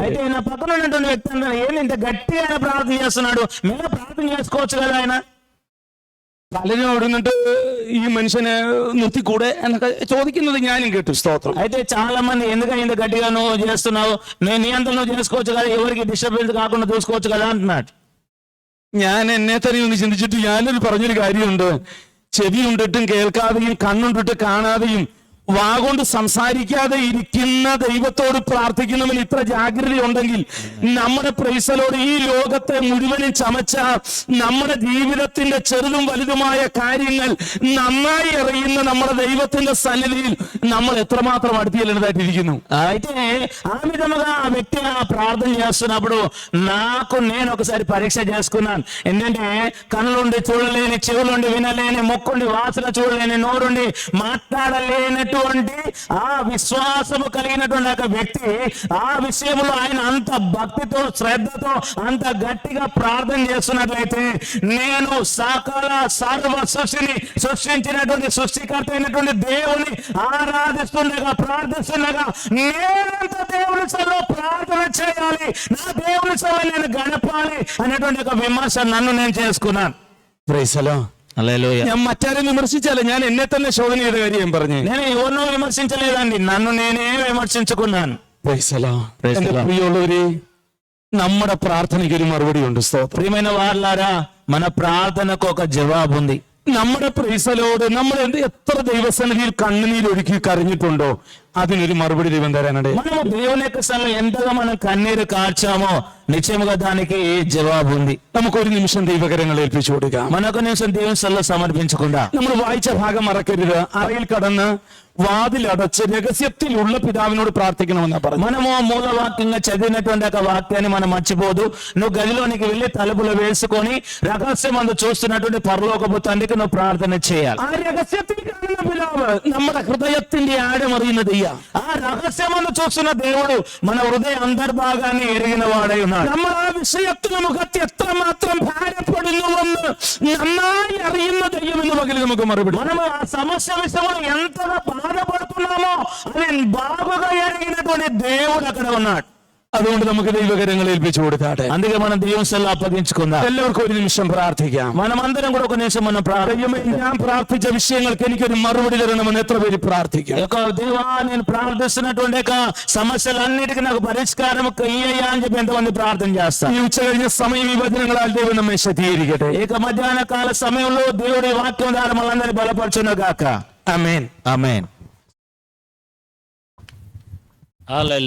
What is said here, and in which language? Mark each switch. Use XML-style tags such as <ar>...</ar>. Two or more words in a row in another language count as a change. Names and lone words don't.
<te>అయితే నా పక్కన ఉన్నటువంటి వ్యక్తి అన్నాడు, ఏంటి ఇంత గట్టిగా ఆయన ప్రార్థన చేస్తున్నాడు, మేము ప్రార్థన చేసుకోవచ్చు కదా ఆయన.</te> <ml>പലരും അവിടെ നിന്നിട്ട് ഈ മനുഷ്യനെ നിർത്തിക്കൂടെ എന്നൊക്കെ ചോദിക്കുന്നത് ഞാനും കേട്ടു. സ്തോത്രം.</ml> <te>అయితే చాలా మంది ఎందుకని ఇంత గట్టిగా నువ్వు చేస్తున్నావు, నీ అంతా నువ్వు చేసుకోవచ్చు కదా, ఎవరికి డిస్టర్బెన్స్ కాకుండా చూసుకోవచ్చు కదా అంటున్నాడు.</te> <ml>ഞാൻ എന്നെ തന്നെ ഒന്ന് ചിന്തിച്ചിട്ട് ഞാനൊരു പറഞ്ഞൊരു കാര്യമുണ്ട്, ചെവി ഉണ്ടിട്ടും കേൾക്കാതെയും കണ്ണുണ്ടിട്ട് കാണാതെയും വാഗൊണ്ട് സംസാരിക്കാതെ ഇരിക്കുന്ന ദൈവത്തോട് പ്രാർത്ഥിക്കുന്നവൻ ഇത്ര ജാഗ്രത ഉണ്ടെങ്കിൽ നമ്മുടെ പ്രൈസലോട് ഈ ലോകത്തെ മുഴുവനും ചമച്ച നമ്മുടെ ജീവിതത്തിന്റെ ചെറുതും വലുതുമായ കാര്യങ്ങൾ നന്നായി അറിയുന്ന നമ്മുടെ ദൈവത്തിന്റെ സന്നിധിയിൽ നമ്മൾ എത്രമാത്രം അടുത്തില്ലെന്നതായിട്ടിരിക്കുന്നു.</ml> <te>అయితే ఆ విధముగా ఆ వ్యక్తి ప్రార్థన చేస్తున్నప్పుడు నాకు నేను ఒకసారి పరీక్ష చేసుకున్నాను. ఏంటంటే కళ్ళుండి చూడలేని, చెవులుండి వినలేని, ముక్కుండి వాసన చూడలేని, నోరుండి మాట్లాడలేనట్టు కలిగినటువంటి ఆ విశ్వాసము కలిగినటువంటి ఒక వ్యక్తి ఆ విషయంలో ఆయన అంత భక్తితో శ్రద్ధతో అంత గట్టిగా ప్రార్థన చేస్తున్నట్లయితే, నేను సకల సర్వ సృష్టిని సృష్టించినటువంటి సృష్టికర్త అయినటువంటి దేవుని ఆరాధిస్తుండగా ప్రార్థిస్తుండగా నేనంత దేవుని సభలో ప్రార్థన చేయాలి, నా దేవుని సభలో నేను గడపాలి అనేటువంటి ఒక విమర్శ నన్ను నేను చేసుకున్నాను.</te> <en>Praise the Lord.</en> <te>హల్లెలూయా.</te> <ml>ഞാൻ മറ്റാരും വിമർശിച്ചാല, ഞാൻ എന്നെ തന്നെ ശോധന ചെയ്ത കാര്യം പറഞ്ഞു.</ml> <te>నేను ఎవరినో విమర్శించలేదండి, నన్ను నేనే విమర్శించుకున్నాను.</te> <en>Praise the Lord. Praise the</en> <ml>എന്റെ</ml> <en>Lord.</en> <ml>പ്രിയമുള്ളവരെ, നമ്മുടെ പ്രാർത്ഥനയ്ക്ക് ഒരു മറുപടി ഉണ്ട്. സ്തോത്രം.</ml> <te>ప్రియమైన వారలారా, మన ప్రార్థనకు ఒక జవాబు ఉంది.</te> <ml>നമ്മുടെ പ്രൈസലോട് നമ്മൾ എത്ര ദൈവസന്നിധിയിൽ കണ്ണുനീരൊഴുക്കി കരഞ്ഞിട്ടുണ്ടോ അതിനൊരു മറുപടി ദൈവം തരാനുണ്ട്.</ml> <te>మనము దేవుని యొక్క సన్నిధిలో ఎంతగా మనం కన్నీరు కార్చామో నిశ్చయముగా దానికి జవాబు ఉంది.</te> <ml>നമുക്കൊരു നിമിഷം ദൈവകരങ്ങൾ ഏൽപ്പിച്ചു കൊടുക്കാം.</ml> <te>మనొక నిమిషం దేవుని సన్నిధిలో సమర్పించుకుందాం.</te> <ml>നമ്മൾ വായിച്ച ഭാഗം മറക്കരുത്. അറയിൽ കടന്ന് വാതിലടച്ച് രഹസ്യത്തിലുള്ള പിതാവിനോട് പ്രാർത്ഥിക്കണമെന്നാ പറഞ്ഞു.</ml> <te>మనము మూలవాక్యంగా చదివినటువంటి ఒక వాక్యాన్ని మనం మర్చిపోదు. నువ్వు గదిలోనికి వెళ్ళి తలుపులు వేసుకొని రహస్యమందు చూస్తున్నటువంటి పరలోకపు తండ్రికి నువ్వు ప్రార్థన చేయాలి.</te> <ml>ആ രഹസ്യത്തിൽ കാണുന്ന പിതാവ് നമ്മുടെ ഹൃദയത്തിന്റെ ആഴമറിയുന്ന ദൈവം.</ml> <te>ఆ రహస్యమందు చూస్తున్న దేవుడు మన హృదయ అంతర్భాగాన్ని ఎరిగిన వాడై ఉన్నాడు.</te> <ml>നമ്മൾ ആ വിഷയത്തിന് മുഖത്ത് എത്രമാത്രം ഭാരപ്പെടുന്നുവെന്ന് നന്നായി അറിയുന്ന ദൈവം എന്ന് പകൽ നമുക്ക് മറുപടി.</ml> <te>మనము ఆ సమస్య విషయంలో ఎంతగా బాధపడుతున్నామో అది బాగుగా ఎరిగినటువంటి దేవుడు అక్కడ ఉన్నాడు.</te> <ml>അതുകൊണ്ട് നമുക്ക് ദൈവകരങ്ങൾ ഏൽപ്പിച്ചു കൊടുത്താട്ടെ.</ml> <te>అందుకే మనం దేవుని సన్నిధిలో అప్పగించుకుందాం.</te> <ml>എല്ലാവർക്കും ഒരു നിമിഷം പ്രാർത്ഥിക്കാം.</ml> <te>మనమందరం కూడా ఒక నిమిషం మనం</te> <ml>ദൈവമേ, ഞാൻ പ്രാർത്ഥിച്ച വിഷയങ്ങൾക്ക് എനിക്കൊരു മറുപടി തരണമെന്ന് എത്ര പേര് പ്രാർത്ഥിക്കും?</ml> <te>దేవా, నేను ప్రార్థిస్తున్నటువంటి యొక్క సమస్యలన్నిటికీ నాకు పరిష్కారం కయ్యయ్యా అని చెప్పి ఎంతమంది ప్రార్థన చేస్తారు.</te> <ml>ഈ ഉച്ച കഴിഞ്ഞ സമയം ഈ വചനങ്ങളാൽ ദൈവം നമ്മെ ശക്തീകരിക്കട്ടെ.</ml> <te>ఇక మధ్యాహ్న కాల సమయంలో దేవుడి వాక్యం ద్వారా మనందరినీ బలపరచును గాక.</te> <ml>ആമേൻ.</ml> <te>ఆమేన్.</te>